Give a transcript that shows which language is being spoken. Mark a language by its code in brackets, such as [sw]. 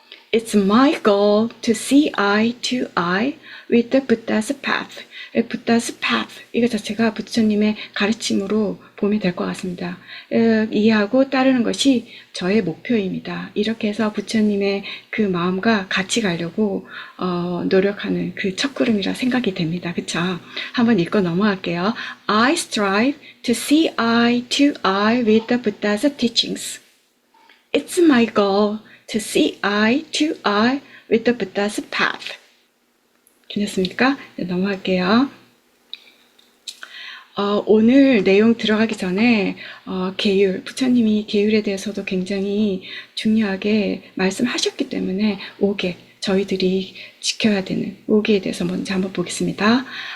[en] It's my goal to see eye to eye with the Buddha's path. Buddha's path. [ko] 이거 자체가 부처님의 가르침으로 보면 될 것 같습니다. 이해하고 따르는 것이 저의 목표입니다. 이렇게 해서 부처님의 그 마음과 같이 가려고 노력하는 그 첫걸음이라 생각이 됩니다. 그쵸? 한번 읽고 넘어갈게요. [en] I strive to see eye to eye with the Buddha's teachings. It's my goal to see eye to eye with the Buddha's path. [ko] 괜찮습니까? 네, 넘어갈게요. 오늘 내용 들어가기 전에 계율, 부처님이 계율에 대해서도 굉장히 중요하게 말씀하셨기 때문에 5개, 저희들이 지켜야 되는 5개에 대해서 먼저 한번 보겠습니다.